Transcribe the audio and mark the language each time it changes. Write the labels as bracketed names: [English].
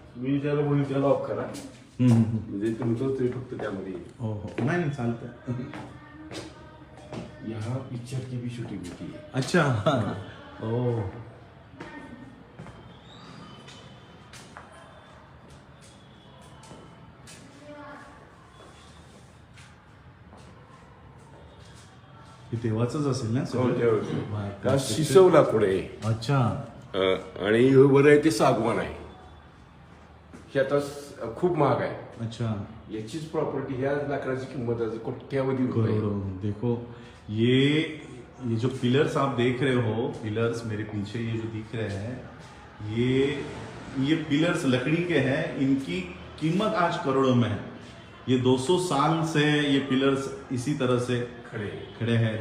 [Marathi] मी ज्याला बोलू त्याला ऑफ करा, म्हणजे तुमचं ते फक्त त्यामध्ये येईल. हो हो, नाही चालतंय. [Hindi] यहाँ पिक्चर की भी शूटिंग होती है. [Marathi] अच्छा, ओ तेव्हाच असेल ना सगळं? शिसवला पुढे. [Hindi] अच्छा, [Marathi] आणि वर आहे ते सागवान आहे. हे आता खूप महाग आहे. [Hindi] अच्छा, [Marathi] याचीच प्रॉपर्टी, ह्या लाकडाची किंमत आहे कोट्यावधी रुपये. [Hindi] करोड़ों. देखो ये जो पिलर्स आप देख रहे हो, पिलर्स मेरे पीछे ये जो दिख रहे हैं, ये पिलर्स लकड़ी के हैं। इनकी कीमत आज करोड़ों में है। ये 200 साल से ये पिलर्स इसी तरह से खड़े हैं।